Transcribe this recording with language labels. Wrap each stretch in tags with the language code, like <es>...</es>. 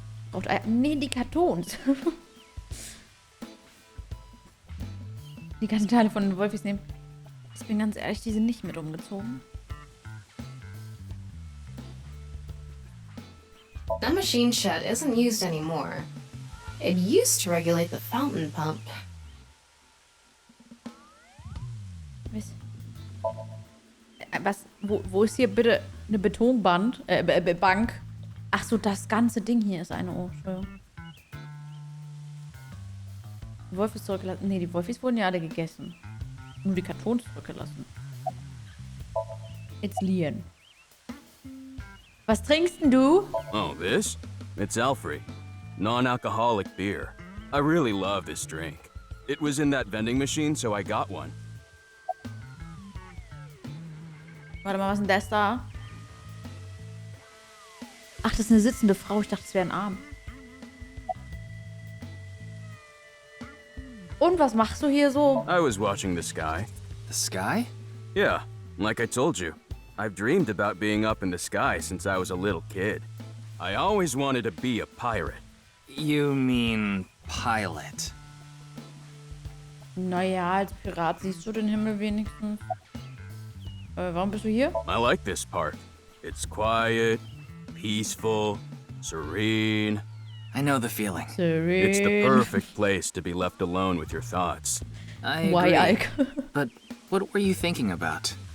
<de>Braucht nee, die Kartons. Die ganzen Teile von den Wolfis nehmen. Ich bin ganz ehrlich, die sind nicht mit umgezogen.</de> <en>That machine shed isn't used anymore. It used to regulate the fountain pump.</en> <de>Was? Wo ist hier bitte eine Betonband? Bank? Ach so, das ganze Ding hier ist eine. Oh, Entschuldigung. Die Wolfis zurückgelassen. Nee, die Wolfis wurden ja alle gegessen. Nur die Kartons zurückgelassen.</de> <en>It's Lian.</en> <de>Was trinkst denn du?</de> <en>Oh, this? It's Alfrey. Non-alcoholic beer. I really love this drink. It was in that vending machine, so I got one.</en> <de>Warte mal, was ist denn das da? Ach, das ist eine sitzende Frau. Ich dachte, es wäre ein Arm. Und was machst du hier so?</de> <en>I was watching the sky. The sky? Yeah, like I told you. I've dreamed about being up in the sky since I was a little kid. I always wanted to be a pirate. You mean pilot?</en> <de>Naja, als Pirat siehst du den Himmel wenigstens. Warum bist du hier?</de> <en>I like this park. It's quiet, peaceful, serene. I know the feeling. It's the perfect place to be left alone with your thoughts. I Why, agree. Ike? But what were you thinking about?</en>